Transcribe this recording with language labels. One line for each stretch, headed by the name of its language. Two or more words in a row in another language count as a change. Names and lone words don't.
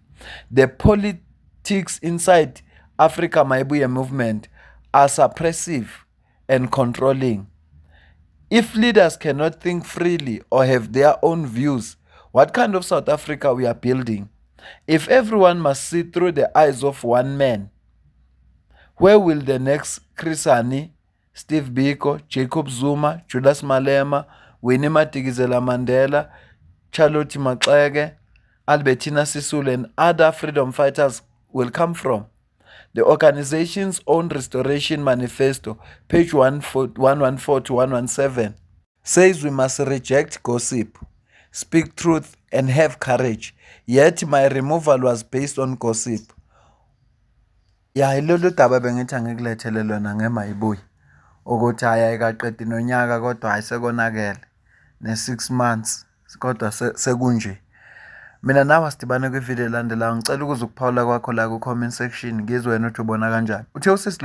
English: The politics inside Africa Maibuye movement are suppressive and controlling. If leaders cannot think freely or have their own views, what kind of South Africa we are building? If everyone must see through the eyes of one man, where will the next Chris Hani, Steve Biko, Jacob Zuma, Julius Malema, Winnie Madikizela Mandela, Charlotte Maxeke, Albertina Sisulu, and other freedom fighters will come from? The organization's own Restoration Manifesto, page 114 to 117, says we must reject gossip, speak truth, and have courage. Yet my removal was based on gossip.
Zulu: Ya ilolu daba bengithi angikulethelwe lona ngeMayibuye ukuthi hayi ayikaqedi nonyaka kodwa ayisekonakele ne6 months kodwa sekunje.
Xhosa: Mina nawe sidibane kwivideo elandelayo.
Zulu: Ngicela ukuze ukuphawula kwakho la ku-
English: comment section
Zulu: ngizwe wena ukuthi ubona kanjani.